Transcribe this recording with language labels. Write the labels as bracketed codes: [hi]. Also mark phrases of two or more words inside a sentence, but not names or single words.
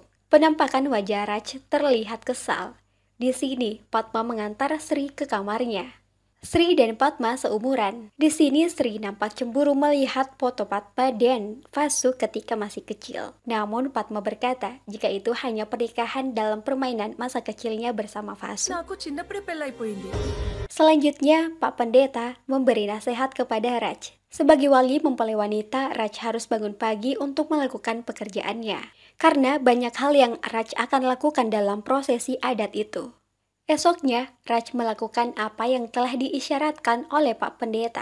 [id] Penampakan wajah Raj terlihat kesal. Di sini, Fatma mengantar Sri ke kamarnya. Sri dan Fatma seumuran. Di sini Sri nampak cemburu melihat foto Fatma dan Vasu ketika masih kecil. Namun Fatma berkata jika itu hanya pernikahan dalam permainan masa kecilnya bersama Vasu. [te] నాకు చిన్నప్పుడే పెళ్ళైపోయింది. [id] Selanjutnya, Pak Pendeta memberi nasihat kepada Raj. Sebagai wali mempelai wanita, Raj harus bangun pagi untuk melakukan pekerjaannya. Karena banyak hal yang Raj akan lakukan dalam prosesi adat itu. Esoknya, Raj melakukan apa yang telah diisyaratkan oleh Pak Pendeta.